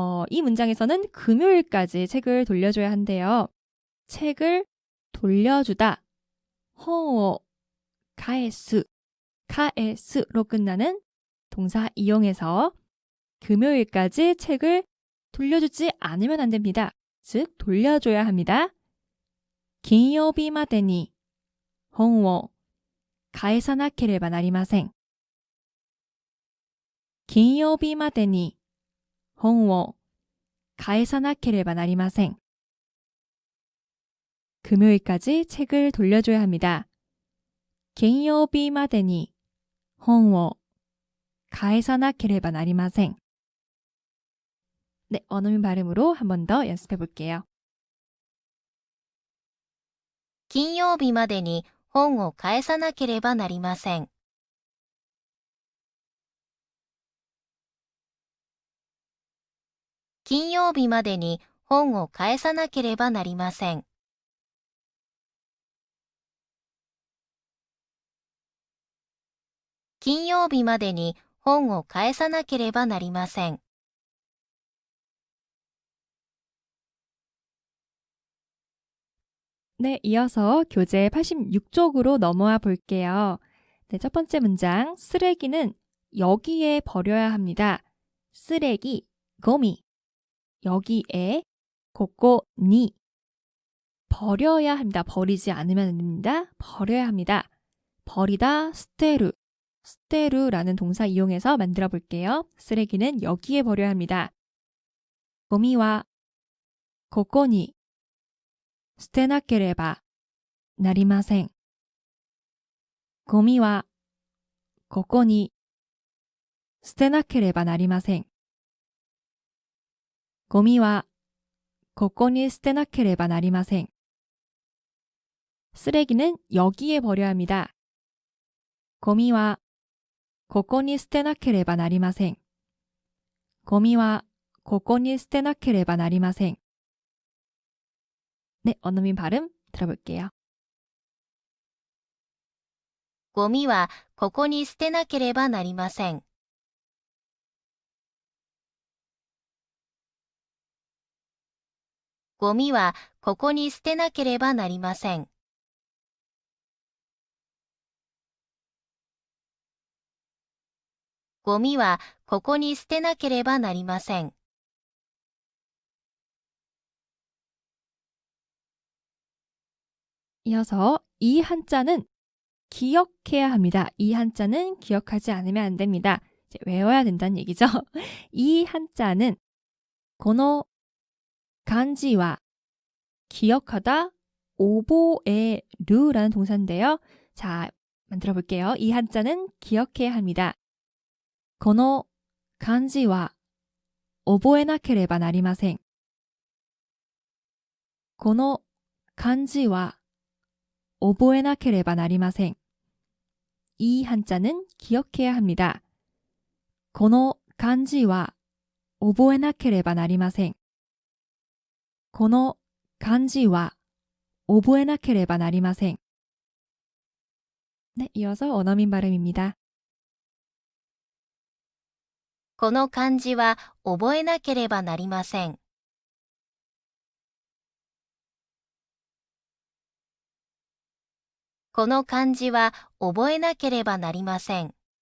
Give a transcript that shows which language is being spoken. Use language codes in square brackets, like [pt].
[ko] 이 문장에서는 금요일까지 책을 돌려줘야 한대요. 책을 돌려주다, 허, 카에스, 카에스로 끝나는 동사 이용해서 금요일까지 책을 돌려주지 않으면 안 됩니다. 즉, 돌려줘야 합니다. [ja] 金曜日までに本を返さなければなりません。金曜日までに本を返さなければなりません。 [ko] 금요일까지 책을 돌려줘야 합니다. [ja] 金曜日までに本を返さなければなりません。 [ko] 네, 원어민 발음으로 한 번 더 연습해 볼게요. [ja] 金曜日までに本を返さなければなりません。金曜日までに本を返さなければなりません。金曜日までに本を返さなければなりません。 [ko] 네, 이어서 교재 86쪽으로 넘어와 볼게요. 네, 첫 번째 문장, 쓰레기는 여기에 버려야 합니다. 쓰레기, 고미, 여기에, 고고니, 버려야 합니다. 버리지 않으면 안 됩니다. 버려야 합니다. 버리다, 스테루, 스테루라는 동사 이용해서 만들어 볼게요. 쓰레기는 여기에 버려야 합니다. [ja] 고미와 고고니, 捨てなければなりません。ゴミはここに捨てなければなりません。ゴミはここに捨てなければなりません。 [ko] 쓰레기는 여기에 버려야 합니다. [ja] 고미はここに捨てなければなりません。ゴミはここに捨てなければなりません。 [ko] 네, 원어민 발음 들어볼게요. [ja] ゴミはここに捨てなければなりません。ゴミはここに捨てなければなりません。ゴミはここに捨てなければなりません。 [ko] 이어서 이 한자는 기억해야 합니다. 이 한자는 기억하지 않으면 안 됩니다. 이제 외워야 된다는 얘기죠. 이 한자는 [ja] この漢字は [ko] 기억하다 오보에르라는 동사인데요. 자, 만들어 볼게요. 이 한자는 기억해야 합니다. [ja] この漢字は覚えなければなりません。この漢字は覚えなければなりません. [ko] 이 한자는 기억해야 합니다. [ja] この漢字は覚えなければなりません. この漢字は覚えなければなりません. [ko] 네, 이어서 원어민 발음입니다. [ja] この漢字は覚えなければなりません。この漢字は覚えなければなりません。